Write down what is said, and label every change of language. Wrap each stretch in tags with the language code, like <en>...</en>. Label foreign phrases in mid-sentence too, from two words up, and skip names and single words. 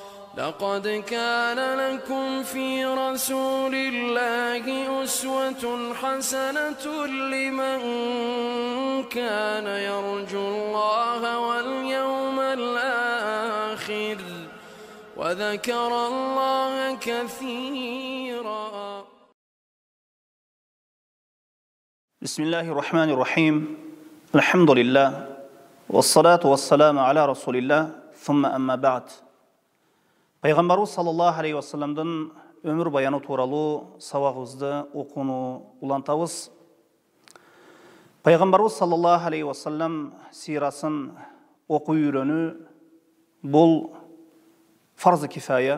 <ar>لقد كان لكم في رسول الله أسوة حسنة لمن كان يرجو الله واليوم الآخر وذكر الله كثيرا. بسم الله الرحمن الرحيم. الحمد لله والصلاة والسلام على رسول الله ثم أما بعد.</ar> <kk>Пайғамбарымыз</kk> <ar>صلى الله عليه وسلم</ar> <kk>өмір баяны туралы сабағымызды оқуны улантабыз. Пайғамбарымыз</kk> <ar>صلى الله عليه وسلم</ar> <kk>сирасын оқу үйрену бұл</kk> <ar>فرض كفاية.</ar>